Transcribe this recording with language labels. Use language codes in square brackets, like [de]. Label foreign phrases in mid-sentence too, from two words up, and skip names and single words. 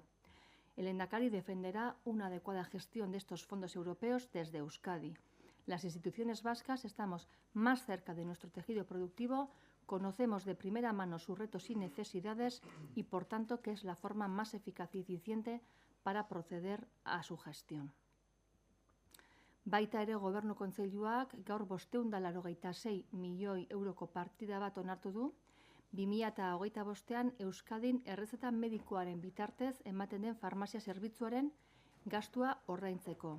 [es] El lehendakari defenderá una adecuada gestión de estos fondos europeos desde Euskadi. Las instituciones vascas estamos más cerca de nuestro tejido productivo, conocemos de primera mano sus retos y necesidades y, por tanto, que es la forma más eficaz y eficiente para proceder a su gestión. [eu] Baita ere Gobernu Kontseiluak gaur 586 milioi euroko partida bat onartu du, 2025ean Euskadin errezeta medikoaren bitartez ematen den farmazia zerbitzuaren gastua ordaintzeko.